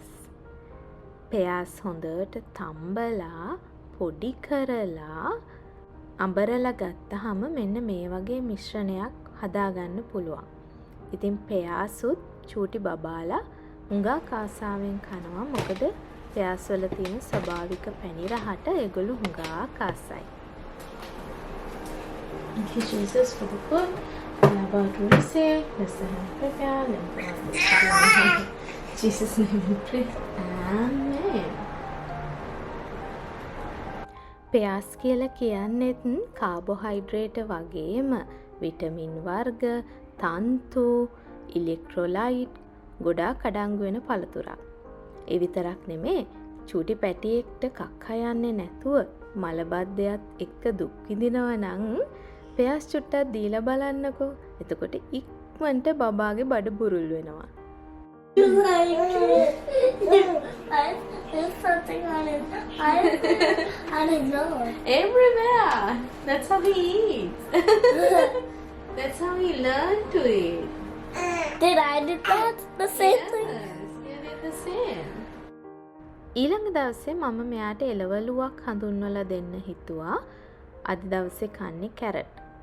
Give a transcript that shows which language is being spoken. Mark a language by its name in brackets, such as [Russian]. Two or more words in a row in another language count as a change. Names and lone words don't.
[Sinhala] පෙයාස් හොඳට තම්බලා පොඩි කරලා අඹරලා ගත්තාම මෙන්න මේ වගේ මිශ්‍රණයක් හදාගන්න පුළුවන්. ඉතින් පෙයාසුත් චූටි බබාලා හුඟක් ආසාවෙන් කනවා. මොකද පෙයාස් වල තියෙන ස්වභාවික පැණි රහට ඒගොල්ලෝ හුඟක් ආසයි. [English] Thank you, Jesus, for the food. We are about to receive. Let's prepare. In Jesus' name we pray. Amen. [Sinhala] පෙයාස් කියලා කියන්නේත් කාබෝහයිඩ්‍රේට් වගේම විටමින් වර්ග, තන්තු, ඉලෙක්ට්‍රෝලයිට් ගොඩාක් අඩංගු වෙන පළතුරක්. ඒ විතරක් නෙමේ චූටි පැටියෙක්ට කක්ක යන්නේ නැතුව මලබද්ධයත් එක්ක දුක් විඳිනවා නම් පෙයාස් චුට්ටක් දීලා බලන්නකෝ. එතකොට ඉක්මනට බබාගේ බඩ බුරුල් වෙනවා. [English] There's something on his nose. Everywhere. That's how he eats. That's how he learned to eat. Did I do that? The same thing? You did the same. [Sinhala] ඊළඟ දවසේ මම මෙයාට එළවලුවක් හඳුන්වලා දෙන්න හිතුවා. අද දවසේ කන්නේ කැරට්.